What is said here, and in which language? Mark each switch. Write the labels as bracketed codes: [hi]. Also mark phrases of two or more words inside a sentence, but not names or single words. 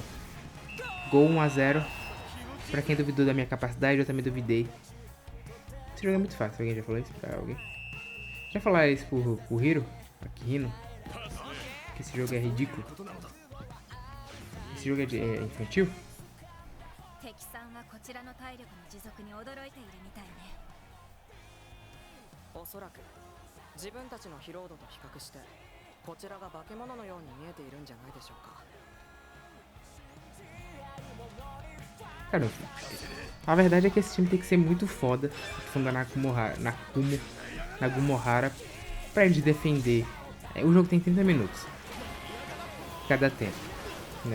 [pt] Gol 1 a 0. Pra quem duvidou da minha capacidade, eu também duvidei. Esse jogo é muito fácil. Alguém já falou isso pra alguém? Já falaram isso pro Hiro? Akihino? Que esse jogo é ridículo. Esse jogo é infantil? [ja] 敵さんはこちらの体力の持続に驚いているみたいね。おそらく自分たちの疲労度と比較してこちらが化け物のように見えているんじゃないでしょうか。 [pt] Cara, a verdade é que esse time tem que ser muito foda, fundar Nagumohara, pra eles defender. O jogo tem 30 minutos cada tempo, né?